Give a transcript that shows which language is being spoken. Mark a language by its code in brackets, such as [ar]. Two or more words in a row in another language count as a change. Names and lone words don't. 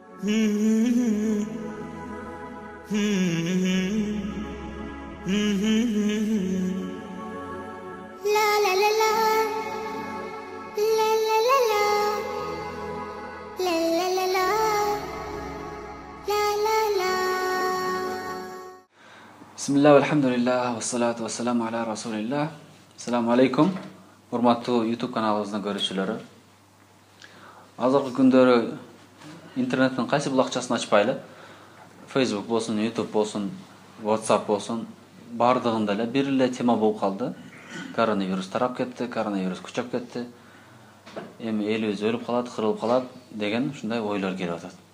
[ar] La la la la, la la la la, la la la la, la la la. بسم الله، الحمد لله، والصلاة والسلام على رسول الله. السلام عليكم. [ky] Урматтуу YouTube каналыбыздын көрүүчүлөрү. Азыркы күндөрү интернеттин кайсы бул акчасын ачпайлы. Facebook болсун, YouTube болсун, WhatsApp болсун, бардыгында эле бир эле тема болуп калды. Коронавирус тарап кетти, коронавирус күчөп кетти. Эми элибиз өлүп калат, кырылып калат деген ушундай ойлор келип атат.